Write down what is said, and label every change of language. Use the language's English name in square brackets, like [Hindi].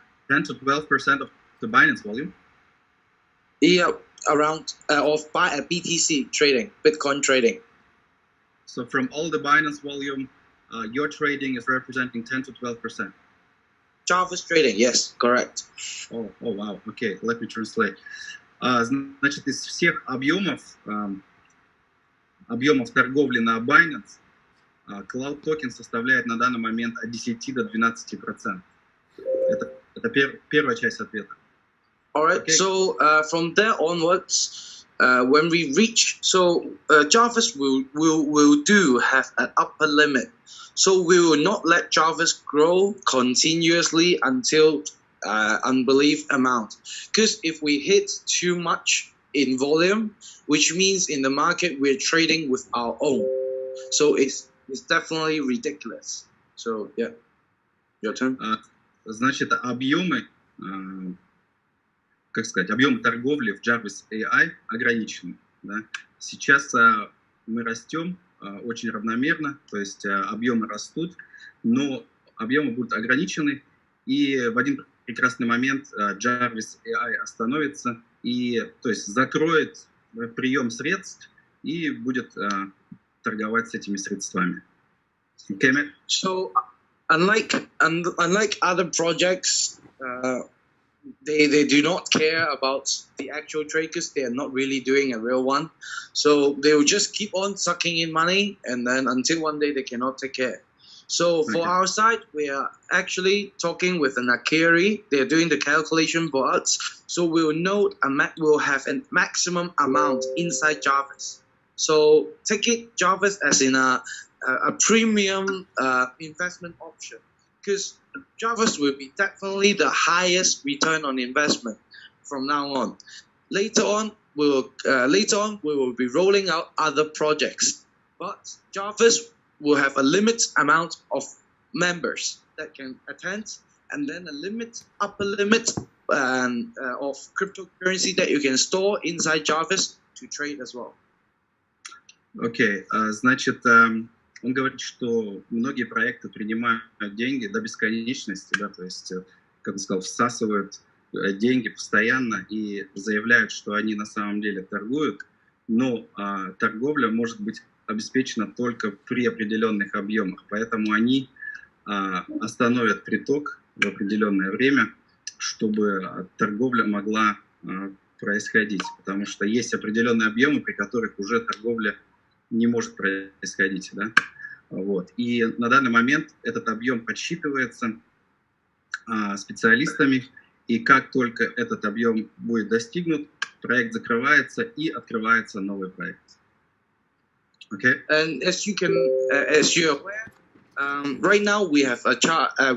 [English] 10 to 12% of the Binance volume. Yeah, around of BTC trading, Bitcoin trading. So from all the Binance volume, your trading is representing 10 to 12%. Jarvis trading, yes, correct. Oh, wow. Okay, let me translate. [Russian] Значит, из всех объемов торговли на Binance, Cloud Token составляет на данный момент от 10 до 12%. Это первая часть ответа. [English] All right, okay. So from there onwards, when we reach, Jarvis will have an upper limit. So we will not let Jarvis grow continuously until unbelief amount. Because if we hit too much in volume, which means in the market we're trading with our own, so it's definitely ridiculous. So yeah, your turn. [Russian] Значит, объемы, как сказать, объемы торговли в Jarvis AI ограничены. Да? Сейчас мы растем очень равномерно, то есть объемы растут, но объемы будут ограничены, и в один прекрасный момент Jarvis AI остановится и, то есть, закроет прием средств и будет торговать с этими средствами. [English] Okay, Matt? So unlike other projects, they do not care about the actual trade because they are not really doing a real one. So they will just keep on sucking in money, and then until one day they cannot take care. So for our side, we are actually talking with an Akiri. They're doing the calculation for us. So we'll know we'll have a maximum amount inside Jarvis. So take it Jarvis as in a premium investment option, because Jarvis will be definitely the highest return on investment from now on. Later on, we will be rolling out other projects, but Jarvis will have a limited amount of members that can attend, and then a upper limit of cryptocurrency that you can store inside Jarvis to trade as well. [Russian] Окей, значит, он говорит, что многие проекты принимают деньги до бесконечности, да, то есть, как он сказал, всасывают деньги постоянно и заявляют, что они на самом деле торгуют, но торговля может быть обеспечена только при определенных объемах, поэтому они остановят приток в определенное время, чтобы торговля могла происходить, потому что есть определенные объемы, при которых уже торговля не может происходить, да? Вот. И на данный момент этот объем подсчитывается специалистами, и как только этот объем будет достигнут, проект закрывается и открывается новый проект. [English] Okay. And as you're aware, right now we have a chart.